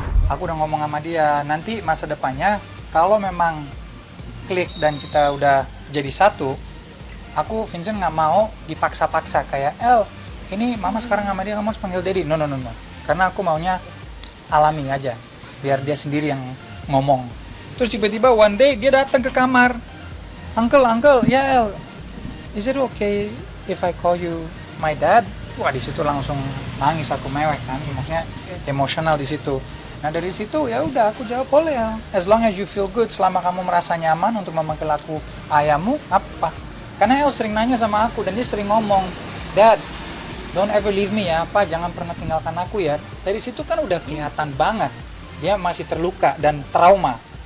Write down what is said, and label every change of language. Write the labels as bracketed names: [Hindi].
[Indonesian] Aku udah ngomong sama dia, nanti masa depannya kalau memang klik dan kita udah jadi satu, aku Vincent nggak mau dipaksa-paksa kayak El, ini mama sekarang sama dia kamu harus panggil daddy. No. Karena aku maunya alami aja, biar dia sendiri yang ngomong. Terus tiba-tiba [English] one day [Indonesian] dia datang ke kamar. [English] Uncle, ya El, is it okay if I call you my dad? [Indonesian] Wah, di situ langsung nangis aku, mewek kan, maksudnya emosional di situ. Nah dari situ ya udah aku jawab boleh ya, [English] as long as you feel good, [Indonesian] selama kamu merasa nyaman untuk memanggil aku ayahmu, apa? Karena El sering nanya sama aku dan dia sering ngomong, [English] Dad, don't ever leave me [Indonesian] ya, apa? Jangan pernah tinggalkan aku ya. Dari situ kan udah kelihatan banget dia masih terluka dan trauma.